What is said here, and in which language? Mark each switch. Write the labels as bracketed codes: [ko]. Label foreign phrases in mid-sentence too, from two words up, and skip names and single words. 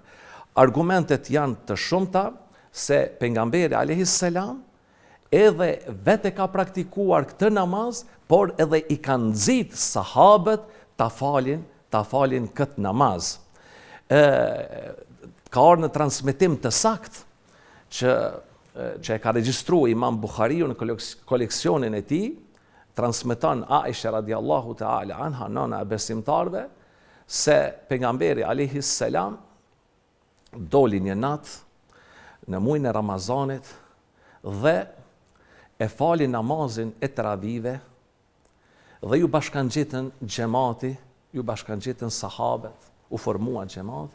[sq] Argumentet janë të shumta se pejgamberi [ar] عليه السلام [sq] edhe vetë ka praktikuar këtë namaz, por edhe i kanë nxit sahabët ta falin këtë namaz. Ka ardhur në transmetim të saktë që e ka regjistruar Imam Buhariu në koleksionin e tij, transmeton Aisha [ar] رضي الله تعالى عنها, [sq] nëna e besimtarve, se pejgamberi [ar] عليه السلام [sq] doli një natë në muajin e Ramazanit dhe e fali namazin e teravive dhe ju bashkangjitën xhamati, ju bashkangjitën sahabët, u formua xhamati.